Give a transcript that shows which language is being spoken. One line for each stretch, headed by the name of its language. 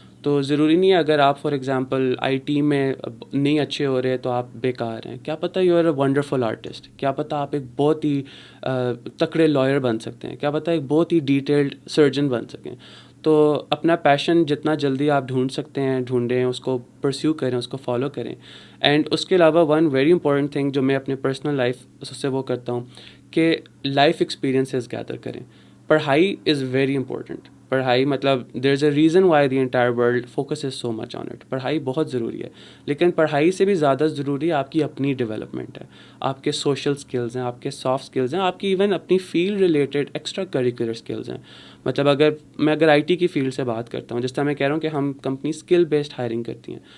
Urdu: تو ضروری نہیں ہے اگر آپ فار ایگزامپل آئی ٹی میں نہیں اچھے ہو رہے تو آپ بیکار ہیں. کیا پتہ
English: you are a wonderful artist,
Urdu: کیا پتہ آپ ایک بہت ہی تکڑے لائر بن سکتے ہیں, کیا پتہ ایک بہت ہی ڈیٹیلڈ سرجن بن سکیں. تو اپنا پیشن جتنا جلدی آپ ڈھونڈ سکتے ہیں ڈھونڈیں, اس کو پرسیو کریں, اس کو فالو کریں. اینڈ اس کے علاوہ
English: one very important thing
Urdu: جو میں اپنے پرسنل لائف سے وہ کرتا ہوں کہ لائف ایکسپیرینسز گیدر کریں.
English: پڑھائی is very important.
Urdu: پڑھائی مطلب
English: There is a reason why the entire world focus is so much on it.
Urdu: پڑھائی بہت ضروری ہے, لیکن پڑھائی سے بھی زیادہ ضروری آپ کی اپنی ڈیولپمنٹ ہے, آپ کے سوشل اسکلز ہیں, آپ کے سافٹ اسکلز ہیں, آپ کی ایون اپنی field related extra curricular skills ہیں. مطلب اگر آئی ٹی کی فیلڈ سے بات کرتا ہوں, جس طرح میں کہہ رہا ہوں کہ ہم کمپنی اسکل بیسڈ ہائرنگ کرتی ہیں.